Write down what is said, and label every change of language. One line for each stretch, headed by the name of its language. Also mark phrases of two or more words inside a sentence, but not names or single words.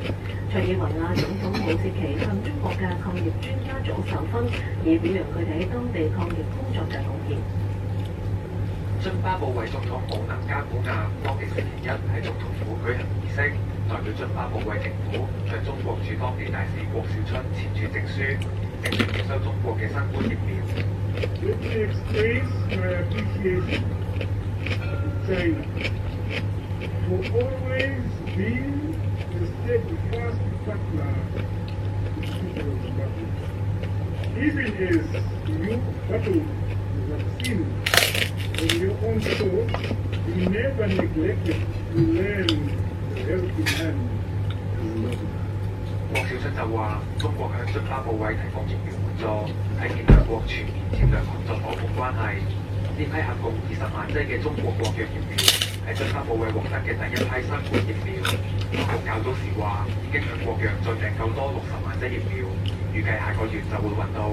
Cantonese: 塞爾維亞總統武切奇向中國嘅抗疫專家組授勳，以表揚佢哋喺當地抗疫工作嘅貢獻。津巴布韋總統姆能加古亞當地星期一喺總統府舉行儀式，代表津巴布韋政府向中國駐當地大使郭小春簽署證書，證明接收中國嘅新冠疫苗。
English: Let me express my appreciation to China for always being the steadfast partner to the people of Zimbabwe. Even as you battle the vaccine on your own shore, you never neglected to learn the healthy hand of Zimbabwe.
Cantonese: 郭小春就話：中國向津巴布韋提供疫苗援助，體現兩國全面戰略合作伙伴關係。呢批合共20萬劑嘅中國國藥疫苗，係津巴布韋獲得嘅第一批新冠疫苗。當局較早時話已經向國藥再訂購多60萬劑疫苗，預計下個月就會運到。